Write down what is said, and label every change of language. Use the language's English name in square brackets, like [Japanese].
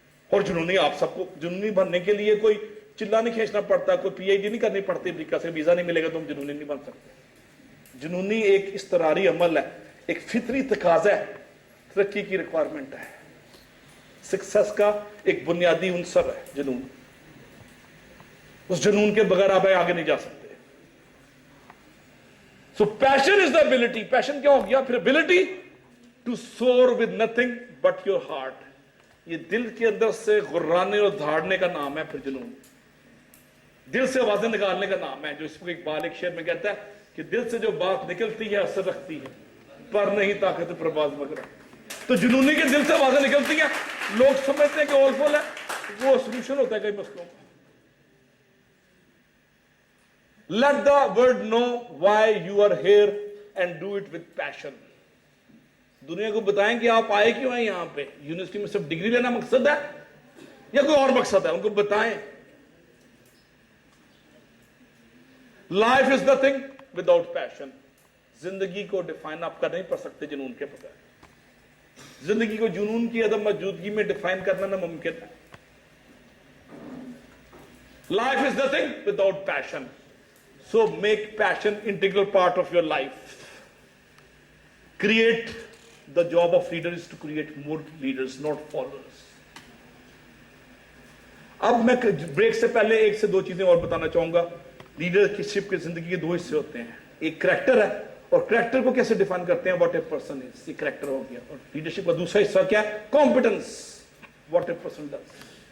[Urdu] اور جنونی آپ سب کو جنونی بننے کے لیے کوئی چلا نہیں کھینچنا پڑتا, کوئی پی ایچ ڈی نہیں کرنی پڑتی امریکہ سے, ویزا نہیں ملے گا تو ہم جنونی نہیں بن سکتے. جنونی ایک استراری عمل ہے, ایک فطری تقاضا ہے, ترقی کی ریکوائرمنٹ ہے. سکسس کا ایک بنیادی عنصر ہے جنون. اس جنون کے بغیر آپ آگے نہیں جا سکتے. [English] So passion is the ability. Passion [Urdu] کیا ہو گیا پھر؟ [English] ability to soar with nothing but your heart. [Urdu] یہ دل کے اندر سے غرانے اور دھاڑنے کا نام ہے پھر جنون. دل سے آوازیں نکالنے کا نام ہے, جو اس کو اقبال ایک شعر میں کہتا ہے کہ دل سے جو بات نکلتی ہے اثر رکھتی ہے, پر نہیں طاقت پرواز مگر. تو جنونی کے دل سے آوازیں نکلتی ہیں, لوگ سمجھتے ہیں کہ اول فل ہے, وہ سولوشن ہوتا ہے کئی مسئلوں کا. [English] Let the world know why you are here and do it with passion. [Urdu] دنیا کو بتائیں کہ آپ آئے کیوں ہیں یہاں پہ. یونیورسٹی میں صرف ڈگری لینا مقصد ہے یا کوئی اور مقصد ہے؟ ان کو بتائیں. [English] Life is nothing without passion. [Urdu] زندگی کو ڈیفائن آپ کر نہیں پڑ سکتے جنون کے بغیر. زندگی کو جنون کی عدم موجودگی میں ڈیفائن کرنا ناممکن ہے. [English] Life is nothing without passion. So make passion integral part of your life. Create, the job of leader is to create more leaders, not followers. [Urdu] اب میں بریک سے پہلے 1 سے 2 چیزیں اور بتانا چاہوں گا. لیڈرشپ کے زندگی کے 2 حصے ہوتے ہیں. ایک کریکٹر ہے, اور کریکٹر کو کیسے ڈیفائن کرتے ہیں, [English] What a person is. [Urdu] یہ کریکٹر ہو گیا. اور لیڈرشپ کا دوسرا حصہ کیا ہے, competence, [English] What a person does.